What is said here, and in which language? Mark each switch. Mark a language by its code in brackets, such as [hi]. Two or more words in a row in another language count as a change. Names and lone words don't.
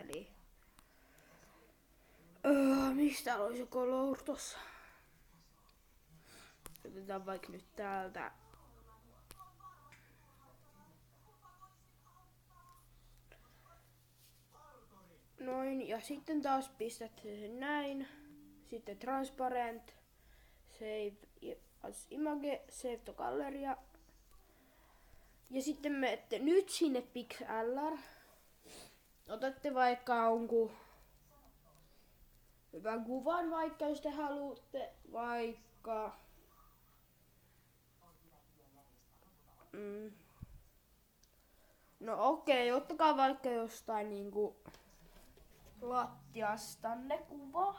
[fi] Eli mistä olisi color tossa? Otetaan vaikka nyt täältä. Noin, ja sitten taas pistätte sen näin. [en] Sitten transparent, save as image, save to galleria. [fi] Ja sitten menette nyt sinne PixLR. Otatte vaikka jonkun hyvän kuvan vaikka, jos te haluatte vaikka no okei, ottakaa vaikka jostain niinku lattiastanne kuva.